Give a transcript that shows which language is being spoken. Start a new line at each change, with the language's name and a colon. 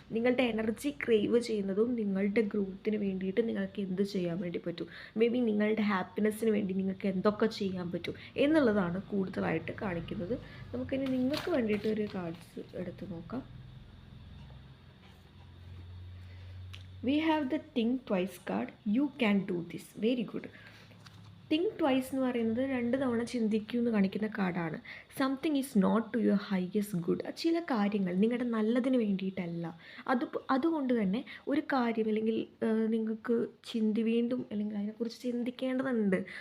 Malayalam: നിങ്ങളുടെ energy crave ചെയ്യുന്നതും നിങ്ങളുടെ ഗ്രോത്തിന് വേണ്ടിയിട്ട് നിങ്ങൾക്ക് എന്ത് ചെയ്യാൻ വേണ്ടി പറ്റും, മേ ബി നിങ്ങളുടെ ഹാപ്പിനെസ്സിന് വേണ്ടി നിങ്ങൾക്ക് എന്തൊക്കെ ചെയ്യാൻ പറ്റും എന്നുള്ളതാണ് കൂടുതലായിട്ട് കാണിക്കുന്നത്. നമുക്കിനി നിങ്ങൾക്ക് വേണ്ടിയിട്ട് ഒരു കാർഡ്സ് എടുത്ത് നോക്കാം.
English: We have the think twice card. You can do this. Very good.
Malayalam: Think twice എന്ന് പറയുന്നത് 2 തവണ ചിന്തിക്കൂ എന്ന് കാണിക്കുന്ന കാർഡാണ്.
English: Something is not to your highest good.
Malayalam: ചില കാര്യങ്ങൾ നിങ്ങളുടെ നല്ലതിന് വേണ്ടിയിട്ടല്ല. അതുകൊണ്ട് തന്നെ ഒരു കാര്യം അല്ലെങ്കിൽ നിങ്ങൾക്ക് വീണ്ടും അല്ലെങ്കിൽ അതിനെക്കുറിച്ച് ചിന്തിക്കേണ്ടതുണ്ട്.